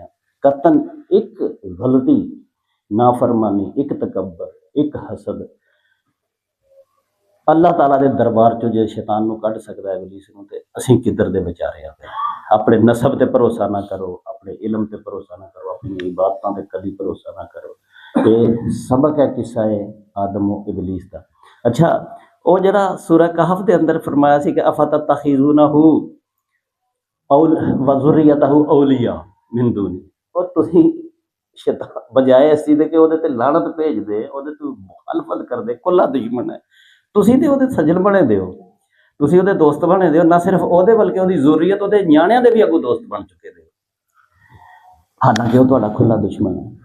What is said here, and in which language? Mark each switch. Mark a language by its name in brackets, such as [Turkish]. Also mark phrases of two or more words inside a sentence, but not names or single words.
[Punjabi] ਕਤਨ ਇੱਕ ਗਲਤੀ, ਨਾਫਰਮਾਨੀ, ਇੱਕ ਤਕੱਬਰ, ਇੱਕ ਹਸਦ ਅੱਲਾਹ ਤਾਲਾ ਦੇ ਦਰਬਾਰ 'ਚੋਂ ਜੇ ਸ਼ੈਤਾਨ ਨੂੰ ਕੱਢ ਸਕਦਾ ਹੈ ਇਬਲੀਸ ਨੂੰ, ਤੇ ਅਸੀਂ ਕਿੱਧਰ ਦੇ ਵਿਚਾਰੇ ਆ। ਆਪਣੇ ਨਸਬ ਤੇ ਭਰੋਸਾ ਨਾ ਕਰੋ, ਆਪਣੇ ਇਲਮ ਤੇ ਭਰੋਸਾ ਨਾ ਕਰੋ, ਆਪਣੀ ਇਬਾਦਤਾਂ ਤੇ ਕਦੀ ਭਰੋਸਾ ਨਾ ਕਰੋ। ਇਹ ਸਬਕ ਹੈ ਕਿੱਸਾ ਹੈ ਆਦਮ ਓ ਇਬਲੀਸ ਦਾ। ਅੱਛਾ, ਉਹ ਜਿਹੜਾ ਸੂਰਾ ਕਹਫ ਦੇ ਅੰਦਰ ਫਰਮਾਇਆ ਸੀ ਕਿ [Arabic] أفتتخذونه وذريته أولياء من دوني, [Punjabi] और ਤੁਸੀਂ ਸ਼ੈਤਾਨ ਬਜਾਏ ਇਸ ਚੀਜ਼ ਦੇ ਕਿ ਉਹਦੇ ਤੇ ਲਾਨਤ ਭੇਜਦੇ, ਉਹਦੇ ਤੋਂ ਮੁਖਾਲਫਤ ਕਰਦੇ, ਕੁੱਲਾ ਦੁਸ਼ਮਣ ਹੈ, ਤੁਸੀਂ ਤੇ ਉਹਦੇ ਸੱਜਣ ਬਣੇ ਦਿਓ, ਤੁਸੀਂ ਉਹਦੇ ਦੋਸਤ ਬਣੇ ਦਿਓ। ਨਾ ਸਿਰਫ ਉਹਦੇ ਬਲਕਿ ਉਹਦੀ ਜ਼ੁਰਰੀਅਤ, ਉਹਦੇ ਨਿਆਣਿਆਂ ਦੇ ਵੀ ਅੱਗੋਂ ਦੋਸਤ ਬਣ ਚੁੱਕੇ ਦਿਓ, ਹਾਲਾਂਕਿ ਉਹ ਤੁਹਾਡਾ ਖੁੱਲਾ ਦੁਸ਼ਮਣ ਹੈ।